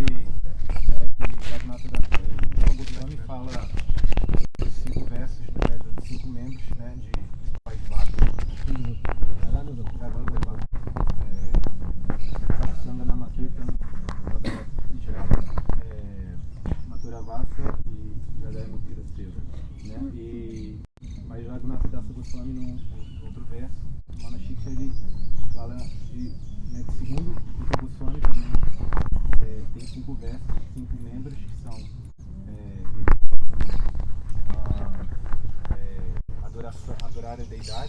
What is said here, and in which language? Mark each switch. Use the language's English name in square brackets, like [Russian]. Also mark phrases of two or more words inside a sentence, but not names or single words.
[Portuguese] que Raghunatha Das Goswami fala os 5 versos dos 5 membros, né, de Pai Bhakti, Satsanga Namakirtan, Mathura Vasa e Jadaya Mutira Seva, né? Mas Raghunatha Das Goswami no outro verso, Manashiksa, ele fala de, né, segundo o Goswami também, tem 5 versos, 5 membros que são adorar a deidade,